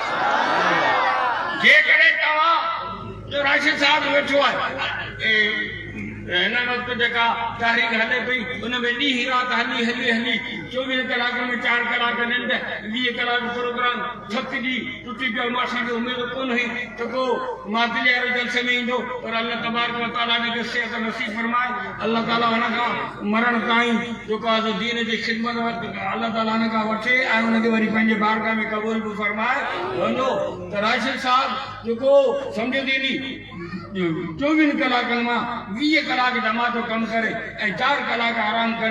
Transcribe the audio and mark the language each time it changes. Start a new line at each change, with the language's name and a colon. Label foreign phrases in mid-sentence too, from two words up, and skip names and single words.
Sindhi: जेकॾहिं तव्हां जो राशिद साहिब वेठो आहे हिन वक़्तु जेका तारीख़ हले पई उन में ॾींहुं राति हली हली हली 24 कलाक में 4 कलाक निंड 20 कलाक प्रोग्राम थकिजी टुटी पियो असांखे उमेद कोन हुई त को मादिले वारे जलसे में ईंदो पर
Arabic: الله تبارك وتعالى
Sindhi: ने सिहत नसीब फरमाए अल्लाह ताला हुन खां मरण ताईं जेको आहे दीन जी ख़िदमत अल्लाह ताला हुन खां वठे ऐं हुनखे वरी पंहिंजे बारगाह में क़बूल बि फरमाए वञो त राशिद साहिब जेको सम्झो दीदी 24 कलाकनि मां 20 कलाक जमातो कमु करे ऐं 4 कलाक आराम करे